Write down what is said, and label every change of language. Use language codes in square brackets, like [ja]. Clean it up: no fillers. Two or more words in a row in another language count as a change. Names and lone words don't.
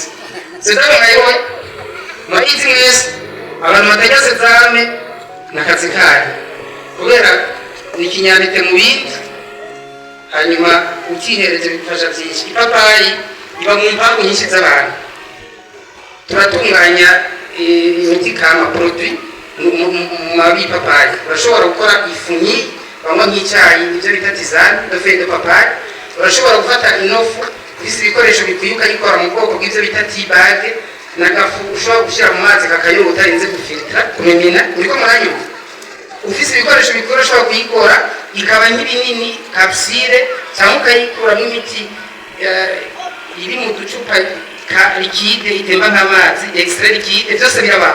[rw] Sezame nkayowe maizi mwese abantu batajya sezame n'akazi kayo, kubera ni ikinyantete mu bindi, hanyuma ukihereje bifasha byinshi. Ipapayi iba mu mpamvu nyinshi z'abantu. Turatunganya imiti kama produit mu mababi y'ipapayi. Urashobora gukora ifunyi banywa nk'icyayi, ibyo bita [fr] tisane de feuille de papaye. [rw] Urashobora gufata inofu ufise ibikoresho bikwiye ukayikora mu bwoko bw'ibyo bita [en] tea bag, [rw] n'agafu ushobora gushyira mu mazi kakayora utarinze gufiltra kumimina. Niko muranyuma ufise ibikoresho bikwiye ushobora kuyikora ikaba nk'ibinini capsule, cyangwa ukayikuramo imiti iri mu ducupa ka liquide itemba nk'amazi, [fr] extrait liquide, [rw] byose biraba.